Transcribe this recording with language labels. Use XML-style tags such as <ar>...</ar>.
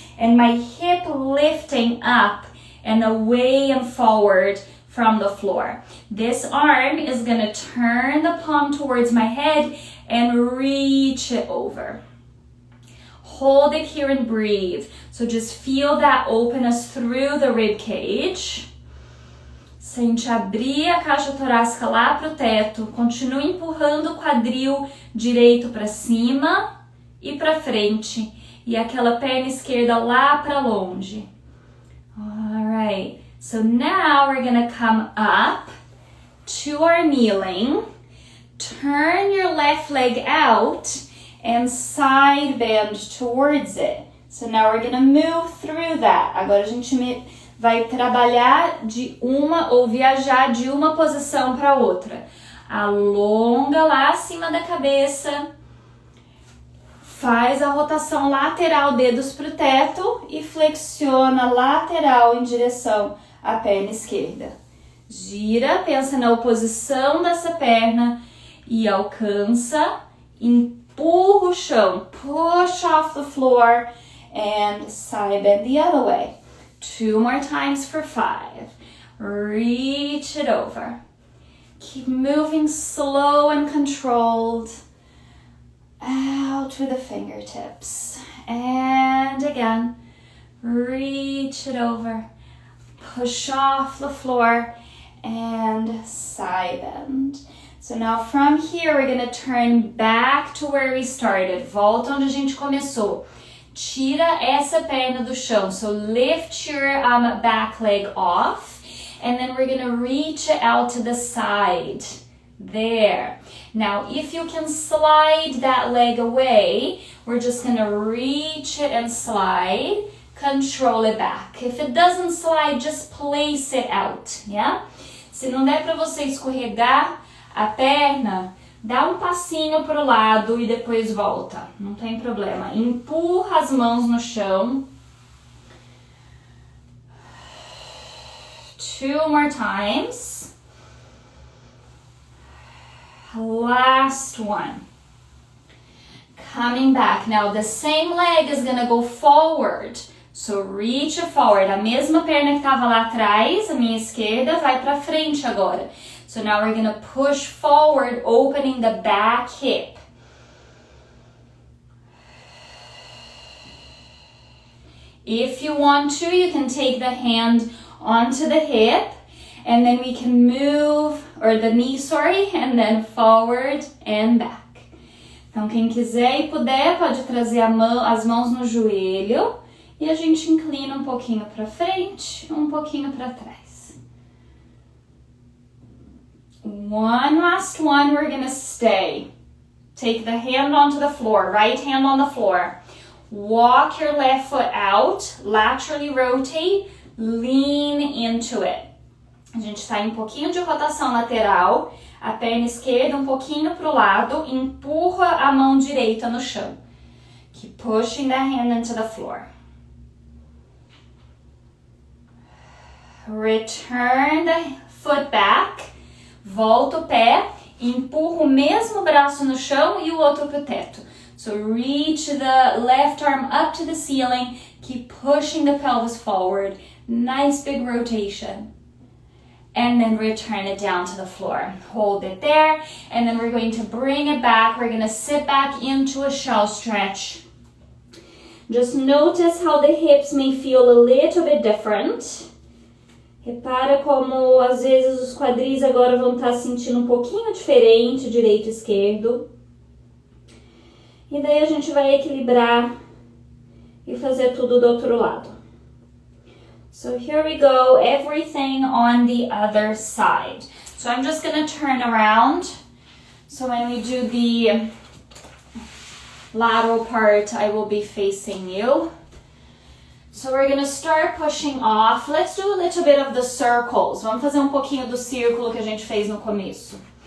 <en>And my hip lifting up and away and forward from the floor. This arm is going to turn the palm towards my head and reach it over. Hold it here and breathe. So just feel that openness through the rib cage.</en> <pt>Sente abrir a caixa torácica lá pro teto. Continue empurrando o quadril direito para cima e para frente. E aquela perna esquerda lá para longe.</pt> <en>Alright. So now we're going to come up to our kneeling. Turn your left leg out and side bend towards it. So now we're going to move through that.</en> <pt>Agora a gente vai trabalhar de uma ou viajar de uma posição para outra. Alonga lá acima da cabeça. Faz a rotação lateral, dedos para o teto e flexiona lateral em direção à perna esquerda. Gira, pensa na oposição dessa perna e alcança, empurra o chão,</pt> <en>push off the floor and side bend the other way. 2 more times for 5. Reach it over. Keep moving slow and controlled. Out with the fingertips. And again, reach it over. Push off the floor and side bend. So now from here, we're going to turn back to where we started.</en> <pt>Volta onde a gente começou. Tira essa perna do chão.</pt> <en>So lift your back leg off. And then we're going to reach it out to the side. There. Now, if you can slide that leg away, we're just going to reach it and slide. Control it back. If it doesn't slide, just place it out, yeah?</en> <pt>Se não der para você escorregar a perna, dá um passinho pro lado e depois volta. Não tem problema. Empurra as mãos no chão.</pt> <en>2 more times. Last one. Coming back. Now the same leg is gonna go forward. So reach it forward.</en> <pt>A mesma perna que estava lá atrás, a minha esquerda, vai para frente agora.</pt> <en>So now we're gonna push forward, opening the back hip. If you want to, you can take the hand onto the hip, and then we can move, or the knee, sorry, and then forward and back.</en> <pt>Então, quem quiser e puder, pode trazer as mãos no joelho e a gente inclina um pouquinho para frente, um pouquinho para trás.</pt> <en>One last one, we're gonna stay. Take the hand onto the floor, right hand on the floor. Walk your left foot out, laterally rotate, lean into it.</en> <pt>A gente está em um pouquinho de rotação lateral, a perna esquerda um pouquinho para o lado, empurra a mão direita no chão.</pt> <en>Keep pushing the hand into the floor. Return the foot back,</en> <pt>volta o pé, empurra o mesmo braço no chão e o outro para o teto.</pt> <en>So reach the left arm up to the ceiling, keep pushing the pelvis forward, nice big rotation. And then return it down to the floor. Hold it there, and then we're going to bring it back. We're going to sit back into a shell stretch. Just notice how the hips may feel a little bit different.</en> <pt>Repara como às vezes os quadris agora vão estar sentindo um pouquinho diferente, direito e esquerdo. E daí a gente vai equilibrar e fazer tudo do outro lado.</pt> <en>So here we go, everything on the other side. So I'm just going to turn around. So when we do the lateral part, I will be facing you. So we're going to start pushing off. Let's do a little bit of the circles.</en> <pt>Vamos fazer um pouquinho do círculo que a gente fez no começo.</pt>